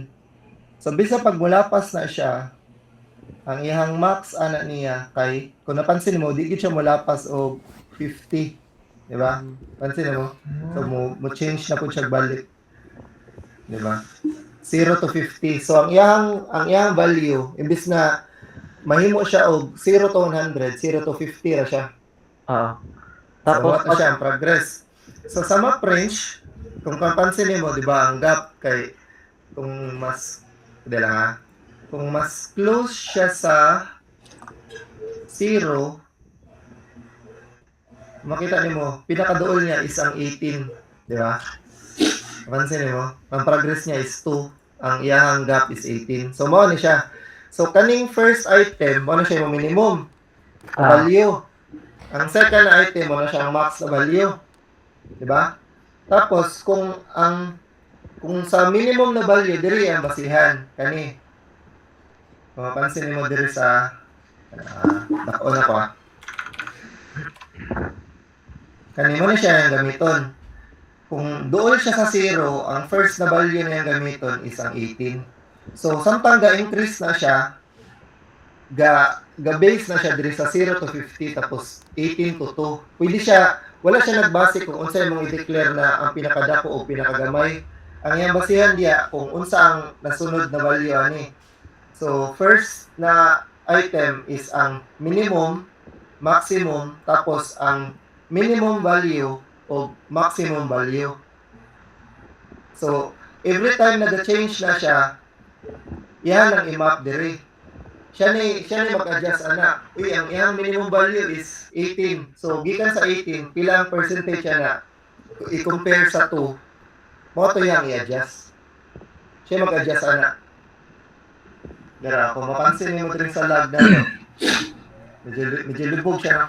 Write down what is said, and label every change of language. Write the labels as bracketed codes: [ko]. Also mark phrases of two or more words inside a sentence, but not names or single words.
[ceb] So bisa pag mulapas na siya, ang iyahang max ana niya kay kung napansin mo di gid siya mulapas og 50, 'di ba? Pansin mo? So mo change na pud siya balik. 'Di ba? 0 to 50. So ang iyahang value imbis na mahimo siya og 0 to 100, 0 to 50 ra siya. Tapos So, siya ang progress. So sa [en] map range, [ceb] kung papansin mo, 'di ba, ang gap kay kung mas kung mas close siya sa 0, makita nimo pinakaduol niya is ang 18, 'di ba? Papansin mo, ang progress niya is 2, ang iyang gap is 18. So mao ni siya. So kaning [en] first item, [ceb] mo na siya yung [en] minimum value. [ceb] Ang [en] second item, [ceb] mo na siya ang max na value. 'Di ba? Tapos kung sa minimum na value diri ang basihan kani. Kung mapansin mo diri sa dako na ko. Kani mo na siya ang gamiton. Kung doon siya sa 0, ang first na value na yung gamiton is ang 18. So, samtang ga-increase na siya, ga-base na siya diri sa 0 to 50, tapos 18 to 2. Pwede siya, wala siya nagbase kung unsa yung i-declare na ang pinakadako o pinakagamay. Ang iyang basihan diya kung unsa ang nasunod na value ani. So, first na item is ang minimum, maximum, tapos ang [en] minimum value [ceb] o [en] maximum value. [ceb] So, every time nag-change na siya, yan ang i-map diri. Siya ni mag-adjust ana. Uy, ang iyang [en] minimum value [ceb] is 18. So, gikan sa 18, pilang percentage siya na i-compare sa 2. Mo to yang i-adjust. Siya mag-adjust ana. Dara, kung mapansin niyo diri sa log na to, medyo lubog siya.